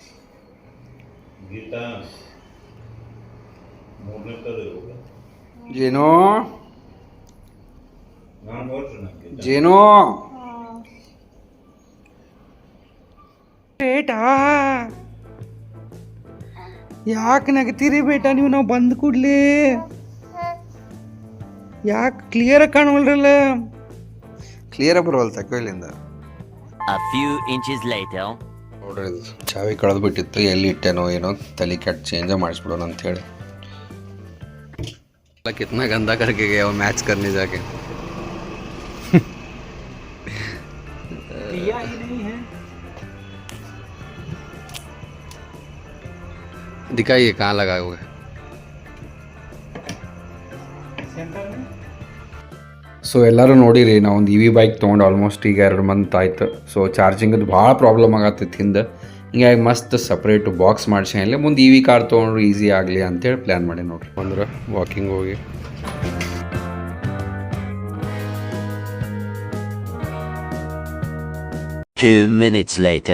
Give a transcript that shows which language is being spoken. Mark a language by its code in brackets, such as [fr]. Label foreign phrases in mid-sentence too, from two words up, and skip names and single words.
[kn] ಜೇನೋ ಜೇನೋ ಬೇಟಾ ಯಾಕೆ ನಗತೀರಿ ಬೇಟಾ ನೀವು? ನಾವು ಬಂದು ಕೂಡ್ಲಿ ಯಾಕೆ ಕ್ಲಿಯರಾಗಿ ಕಾಣವಲ್ರಲ್ಲ? ಕ್ಲಿಯರಾಗಿ ಬರವಲ್ಲ ತಕ್ಕೋ ಇಲ್ಲಿಂದ. [en] A few inches later. [kn] ನೋಡ್ರಿ ಇದು ಚಾವಿ ಕಳೆದ್ಬಿಟ್ಟಿತ್ತು, ಎಲ್ಲಿ ಇಟ್ಟೇನೋ ಏನೋ, ತಲೆ ಕೆಟ್ಟು ಚೇಂಜ ಮಾಡಿಸ್ಬಿಡೋಣ ಅಂಥೇಳಿ. [hi] कितना गंदा करके गया वो मैच करने जाके. दिया ही नहीं है. दिखाइए कहाँ लगा हुआ है. सेंटर में. [kn] ಸೊ ಎಲ್ಲರೂ ನೋಡಿರಿ, ನಾವು ಒಂದು [en] EV bike [kn] ತೊಗೊಂಡು ಆಲ್ಮೋಸ್ಟ್ ಈಗ 2 ಮಂತ್ ಆಯ್ತು. ಸೊ ಚಾರ್ಜಿಂಗದು ಭಾಳ ಪ್ರಾಬ್ಲಮ್ ಆಗತ್ತೈತಿ ಹಿಂದೆ. ಹಿಂಗಾಗಿ ಮಸ್ತ್ [en] separate box [kn] ಮಾಡಿಸಿ ಅಲ್ಲಿ ಮುಂದೆ [en] EV car [kn] ತೊಗೊಂಡ್ರು ಈಸಿ ಆಗಲಿ ಅಂತೇಳಿ ಪ್ಲ್ಯಾನ್ ಮಾಡಿ ನೋಡ್ರಿ. ಅಂದ್ರೆ ವಾಕಿಂಗ್ ಹೋಗಿ [en] 2 minutes later.